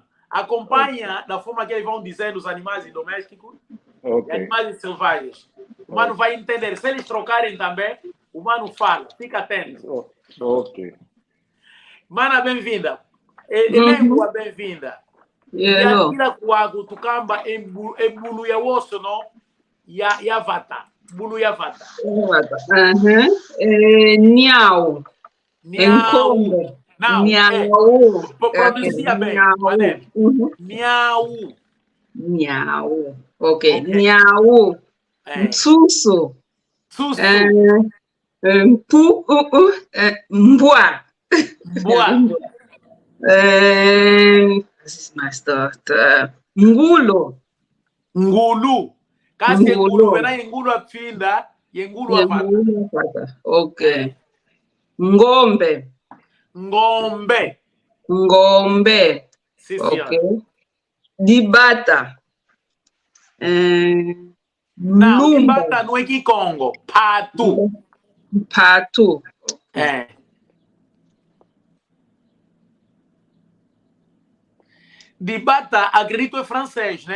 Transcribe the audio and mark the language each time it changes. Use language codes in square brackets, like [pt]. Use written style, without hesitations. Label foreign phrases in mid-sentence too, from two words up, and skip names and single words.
[pt] Acompanha da forma que eles vão dizendo os animais domésticos e animais selvagens. O Mano vai entender. Se eles trocarem também, o Mano fala. Fica atento. Ok. Mana, bem-vinda. Lengua, bem-vinda. E aquilo que Tukamba em Buluya Osso, não? [kg] Yavata. Buluya Vata. Niau. Niau. [pt] Não. Pronuncia bem. [kg] Niau. Niau. Ok. Niau. Tsusu. Susu. Mbua. [pt] Boa. Mais torta. [kg] Ngulu. Ngulu. Kasi ngulu vena ngulu apfinda ye ngulu avata. Ok. Ngombe. Ngombe. Ngombe. [pt] Sim, [kg] ok. Dibata. [pt] Não, dibata não é Kikongo. [kg] Patu. Patu. [pt] Dibata, acredito, é francês, né?